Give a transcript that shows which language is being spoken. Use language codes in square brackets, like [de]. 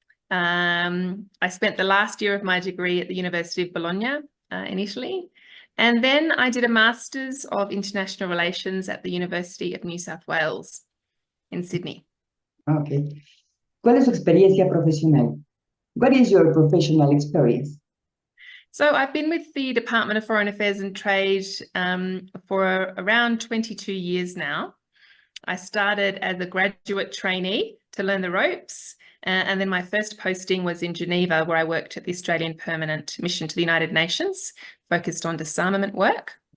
[en] I spent the last year of my degree at the University of Bologna in Italy. And then I did a Master's of International Relations at the University of New South Wales in Sydney. Okay. [es] ¿Cuál es su experiencia profesional? [en] What is your professional experience? So I've been with the Department of Foreign Affairs and Trade for around 22 years now. I started as a graduate trainee to learn the ropes. And then my first posting was in Geneva, where I worked at the Australian Permanent Mission to the United Nations, focused on disarmament work.